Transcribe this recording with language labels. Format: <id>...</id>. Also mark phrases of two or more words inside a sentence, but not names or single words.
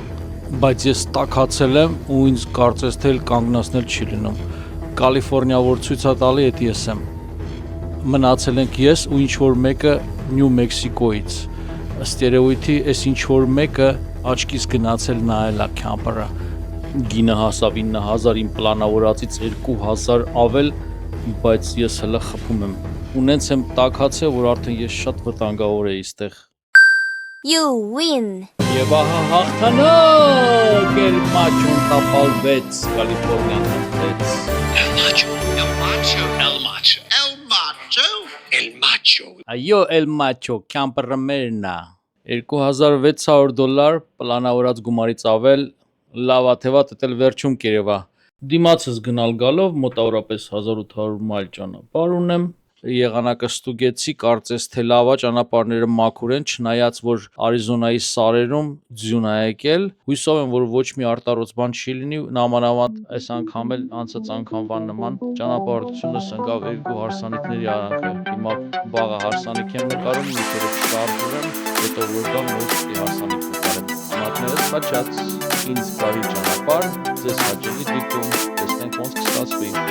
<hy>Բայց ես տաքացել եմ ու ինձ կարծես թե կանգնացնել չի լինում։ Կալիֆոռնիա որ ցույց է տալի, այդ ես եմ։ Մնացել ենք ես ու ինչ որ մեկը Նյու Մեքսիկոից։ Ըստ երևույթի, այս ինչ որ մեկը աչքից գնացել նայել է քյամպերը։ Գինը հասավ 9000, իմ պլանավորածից 2000 ավել, բայց ես հələ խփում եմ։ Ու նենց եմ տաքացել, որ արդեն ես շատ վտանգավոր էի այստեղ։</hy> <en>You win.</en> <hy>Եվ ահա հաղթանակ El Macho-ն տապալվեց, Կալիֆոռնիան հաղթեց։ El Macho, El Macho, El Macho, El Macho, El Macho. Այո, El Macho, քյամպերը մերն է։ $2600 պլանավորած գումարից ավել, լավ աթևա տտել վերջում կերևա։ Դիմացս գնալ գալով մոտավորապես 1800 մայլ ճանապարհ ունեմ։ Եղանակը ստուգեցի, կարծես թե լավ է, ճանապարհները մաքուր են, չնայած որ Արիզոնայի սարերում ձյուն է եկել։ Հույսով եմ, որ ոչ մի արտառոց բան չի լինի, նամանավանդ այս անգամ էլ անցած անգամվան նման ճանապարհորդությունս ընկավ 2 հարսանիքների արանքը։ Հիմա վաղը հարսանիք եմ նկարում, մի քիչ շարժում, հետո որ գամ նույն հարսանիք նկարեմ։ Մատներս բաճած, ինձ բարի ճանապարհ, ձեզ հաճելի դիտում, տեսնենք ոնց կստացվի։</hy>